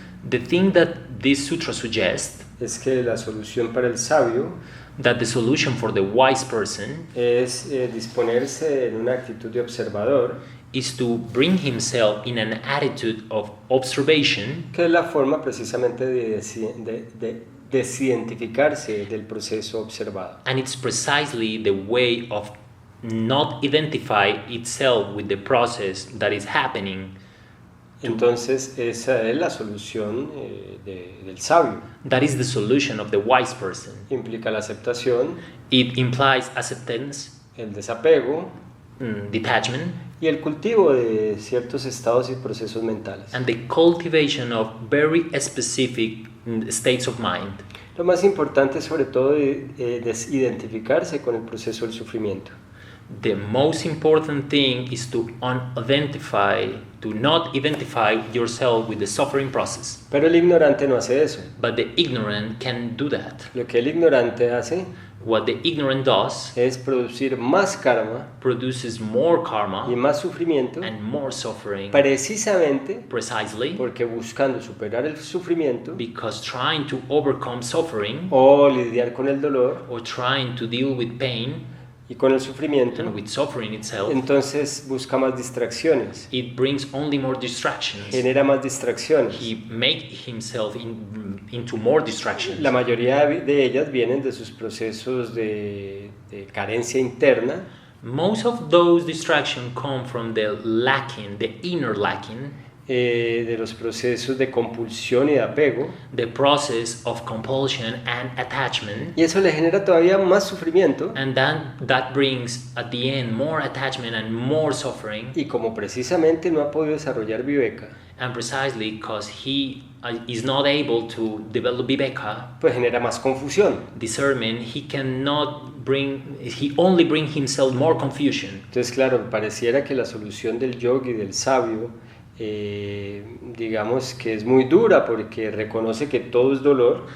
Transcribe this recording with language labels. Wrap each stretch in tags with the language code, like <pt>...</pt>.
<en>The thing that this sutra suggests,</en> <es>es que la solución para el sabio</es> <en>that the solution for the wise person</en> <es>es disponerse en una actitud de observador,</es> <en>is to bring himself in an attitude of observation,</en> <es>que es la forma precisamente de desidentificarse del proceso observado.</es> <en>and it's precisely the way of not identify itself with the process that is happening.</en> <es>Entonces esa es la solución del sabio.</es> <en>That is the solution of the wise person.</en> <es>Implica la aceptación,</es> <en>It implies acceptance,</en> <es>el desapego</es> <en>detachment,</en> <es>y el cultivo de ciertos estados y procesos mentales.</es> <en>and the cultivation of very specific states of mind.</en> <es>Lo más importante es sobre todo desidentificarse con el proceso del sufrimiento.</es> <en>The most important thing is to not identify yourself with the suffering process.</en> <es>Pero el ignorante no hace eso.</es> <en>But the ignorant can do that.</en> <es>Lo que el ignorante hace</es> <en>What the ignorant does</en> <es>es producir más karma</es> <en>produces more</en> <es>y</es> <en>karma</en> <es>más sufrimiento,</es> <en>and more suffering,</en> <es>precisamente</es> <en>precisely</en> <es>porque buscando superar el sufrimiento</es> <en>because trying to overcome suffering</en> <es>o lidiar con el dolor</es> <en>or trying to deal with pain</en> <es>y con el sufrimiento,</es> <en>and with suffering itself,</en> <es>entonces busca más distracciones,</es> <en>it brings only more distractions.</en> <es>genera más distracciones.</es> <en>He make himself into more distractions.</en> <es>La mayoría de ellas vienen de sus procesos de carencia interna,</es> <en>Most of those distractions come from the lacking, the inner lacking,</en> <es>de los procesos de compulsión y de apego,</es> <en>the process of compulsion and attachment,</en> <es>y eso le genera todavía más sufrimiento.</es> <en>and that brings at the end more attachment and more suffering,</en> <es>Y como precisamente no ha podido desarrollar viveka,</es> <en>and precisely because he is not able to develop viveka,</en> <es>pues genera más confusión.</es> <en>discernment, he only bring himself more confusion.</en> <es>Entonces, claro, pareciera que la solución del yogi, del sabio, digamos que es muy dura porque reconoce que todo es dolor,</es>